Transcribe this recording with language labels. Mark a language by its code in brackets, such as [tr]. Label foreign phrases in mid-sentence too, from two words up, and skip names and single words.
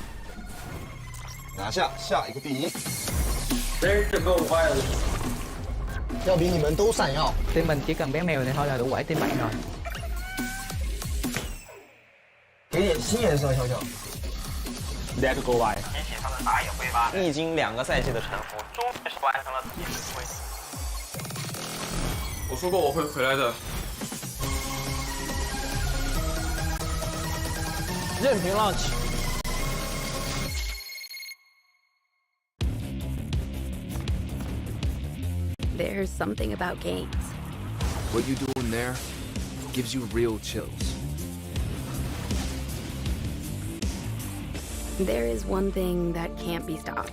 [zh] 拿下下一个第一。 [en] There to go, Violet. [zh] 要比你们都闪耀。 [vi] Team mình chỉ cần bé mèo này thôi là đủ quẩy team bạn rồi. [zh] 给点新颜色，小小。 [en] Let KT.RY [zh] 提起他们打野挥发，历经2个赛季的沉浮，终于是完成了自己的归。我说过我会回来的。任凭浪起。 [en] There's something about games. What you doing there gives you real chills. There is one thing that can't be stopped.